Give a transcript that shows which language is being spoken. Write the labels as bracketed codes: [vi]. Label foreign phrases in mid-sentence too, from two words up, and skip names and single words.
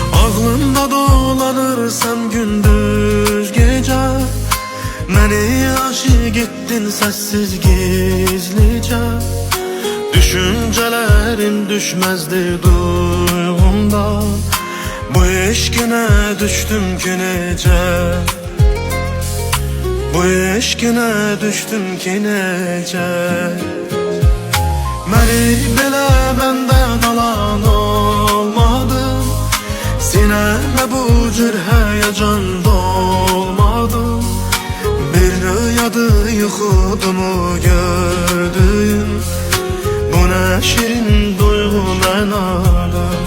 [az] Ağlımda dolanırsan gündüz gece, məni [tr] aşık ettin sessiz gizlice. Düşüncelerim düşmezdi duygumda, bu eşkine düştüm ki nece, bu eşkine düştüm ki nece. [az] Məni belə benden alan olmadı, sinəmə bu cür həyəcan dolmadı. Bir rüyadı yuxudumu gördüyüm, bu nə şirin duyğu mənalı.